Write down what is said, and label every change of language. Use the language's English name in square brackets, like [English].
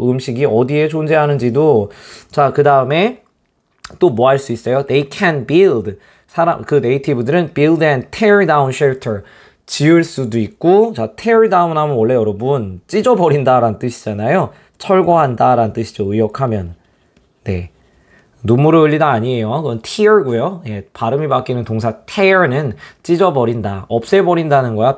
[Korean] 음식이 어디에 존재하는지도. 자, 그 다음에 또 뭐 할 수 있어요? [English] They can build. [Korean] 그 네이티브들은 [English] build and tear down shelter. [Korean] 지을 수도 있고, 자, [English] tear down [Korean] 하면 원래 여러분 찢어버린다 라는 뜻이잖아요. 철거한다 라는 뜻이죠. 의역하면. 네. 눈물을 흘리다 아니에요. 그건 tear고요. 예, 발음이 바뀌는 동사 tear는 찢어버린다, 없애버린다는 거야.